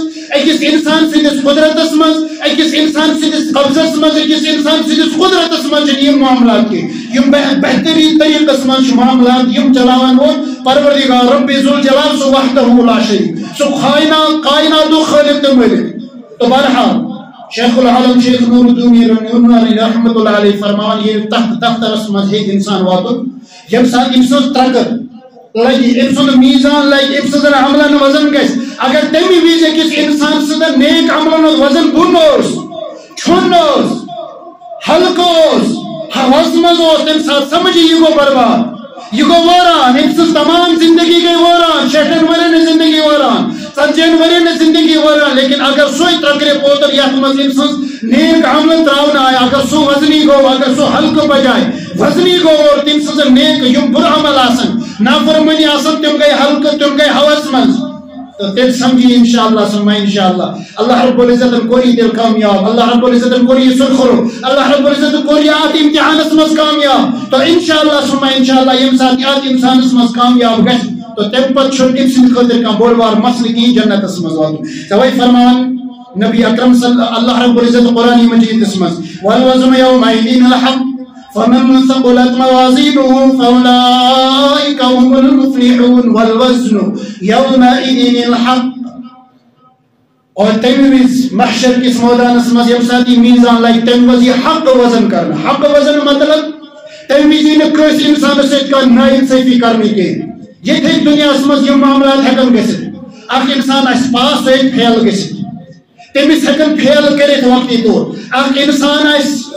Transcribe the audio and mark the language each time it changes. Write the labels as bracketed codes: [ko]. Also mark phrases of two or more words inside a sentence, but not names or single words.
[ks] أکِس اِنسان سٕنٛدِس قدرتس منٛز أکِس اِنسان سٕنٛدِس قبضس منٛز أکِس اِنسان سٕنٛدِس قدرتس منٛز چھِنہٕ یِم معاملات کینٛہہ یِم بہتریٖن طریقس منٛز چھِ معاملات یِم چلاوان وول پروردگار رب ذوالجلال سُہ [ar] وحدہ لا شریٖک [ks] سُہ کائناتُک خٲلق تہٕ مٲلِک تو بہرحال شیخ العالم شیخ نور الدین [ar] رحمۃ اللہ علیہ [ks] فرماوان ییٚلہِ تتھ دفترس منٛز ہیٚکہِ اِنسان واتُن ییٚمہِ ساتہٕ أمۍ سٕنٛز ترکر لگہِ أمۍ سُنٛد میٖزان لگہِ أمۍ سٕنٛزن عملن وزن گژھِ اگر تمہِ وِزِ أکِس اِنسان سٕنٛدن نیک عملن ہُنٛد وزن بۄن اوس چھُن اوس ہلکہٕ اوس ہوس منٛز اوس تمہِ ساتہٕ سمجھِ یہِ گوٚو برباد یہ گو واران أمۍ سٕنٛز تمام زندگی گئی واران 60 ؤرین زندگی واران 40 ؤرین زندگی واران لیکن اگر سُے ترکرِ پوتر یتھ منٛز أمۍ سٕنٛز نیک عمل تراونہٕ آیہِ اگر سُہ وزنی گوٚو اگر سُہ ہلکہٕ بجاے وزنی گوٚو اور تٔمۍ سٕنٛز نیک یِم بُرٕ عمل آسن نافرمٲنی آسن تِم گٔے ہلکہٕ تِم گٔے ہوس منٛز تہٕ تیٚلہِ سمجھی انشاءاللہ سُمہ انشاءاللہ اللہ رب العزتن کوٚر یہِ تیٚلہِ کامیاب اللہ رب العزتن کوٚر یہِ سُرخرو اللہ رب العزتن کوٚر یہِ اتھ امتحانس منٛز کامیاب تو انشاءاللہ سُمہ انشاءاللہ ییٚمہِ ساتہٕ یہِ اتھ انسانس منٛز کامیاب گژھِ تو تمہِ پتہٕ چھُنہٕ تٔمۍ سٕنٛدِ خٲطرٕ کانٛہہ بوٚڑ بار مسلہٕ کِہیٖنۍ جنتس منٛز واتُن توے فرماوان نبی اکرم [ar] صلی اللہ رب العزت [ks] قرآن مجیدس منٛز [ar] والوزن یومئذ الحق فمن ثقلت موازینه فاولئک هم المفلحون والوزن یومئذ الحق [ks] اور تمہِ وِزِ محشر کِس مٲدانس منٛز ییٚمہِ ساتہٕ یہِ میٖزان لگہِ تمہِ وِزِ یہِ حق وزن کرنہٕ حق وزن مطلب تمہِ وِزِ یی نہٕ کٲنٛسہِ اِنسانس سۭتۍ کانٛہہ نااِنصٲفی کرنہٕ کینٛہہ ییٚتہِ ہیٚکہِ دُنیاہس منٛز یِم معاملات ہٮ۪کن گٔژھِتھ اکھ اِنسان آسہِ پاس سُہ ہیٚکہِ فیل گٔژھِتھ تٔمِس ہٮ۪کن فیل کٔرِتھ وقتی طور اکھ اِنسان آسہِ